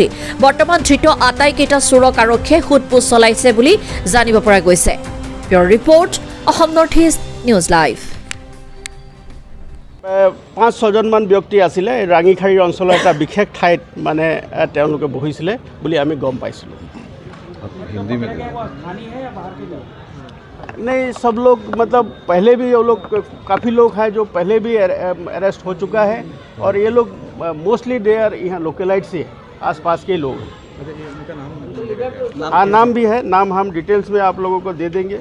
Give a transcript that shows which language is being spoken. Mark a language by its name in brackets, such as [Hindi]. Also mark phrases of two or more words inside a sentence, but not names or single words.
[Assamese] বৰ্তমান ধৃত আটাইকেইটা চোৰক আৰক্ষীয়ে সোধপোছ চলাইছে বুলি জানিব পৰা গৈছে। পিয়ৰ ৰিপৰ্ট, অসম নৰ্থ ইষ্ট নিউজ লাইভ। 5-6জনমান ব্যক্তি আছিলে ৰাঙিখাৰী অঞ্চলৰ এটা বিশেষ ঠাইত মানে তেওঁলোকে বহিছিলে বুলি আমি গম পাইছিলোঁ। [Hindi] हिंदी में नहीं, सब लोग मतलब पहले भी वो लोग काफ़ी लोग हैं जो पहले भी अरेस्ट हो चुका है और ये लोग [English] mostly they are [Hindi] यहाँ लोकलाइट से आसपास के लोग हैं। हाँ, नाम भी है, नाम हम डिटेल्स में आप लोगों को दे देंगे।